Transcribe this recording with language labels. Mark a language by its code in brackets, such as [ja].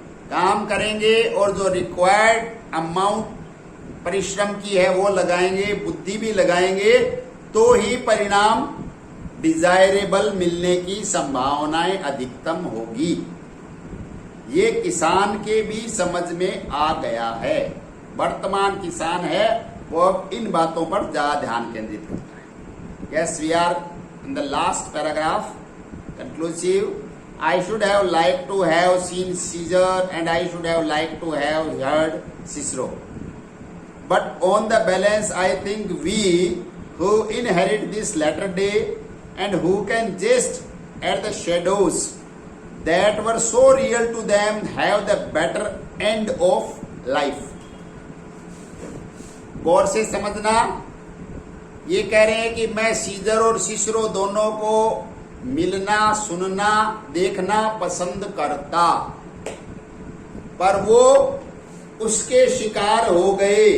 [hi] काम करेंगे और जो रिक्वायर्ड अमाउंट परिश्रम की है वो लगाएंगे, बुद्धि भी लगाएंगे, तो ही परिणाम डिजायरेबल मिलने की संभावनाएं अधिकतम होगी। ये किसान के भी समझ में आ गया है। वर्तमान किसान है वो अब इन बातों पर ज्यादा ध्यान केंद्रित करता है। [en] Yes, we are in the last paragraph, conclusive. I should have liked to have seen Caesar and I should have liked to have heard Cicero. but on the balance I think we who inherit this latter day and who can jest at the shadows that were so real to them have the better end of life. [hi] गौर से समझना, ये कह रहे हैं कि मैं scissor और Cicero दोनों को मिलना, सुनना, देखना पसंद करता, पर वो उसके शिकार हो गए।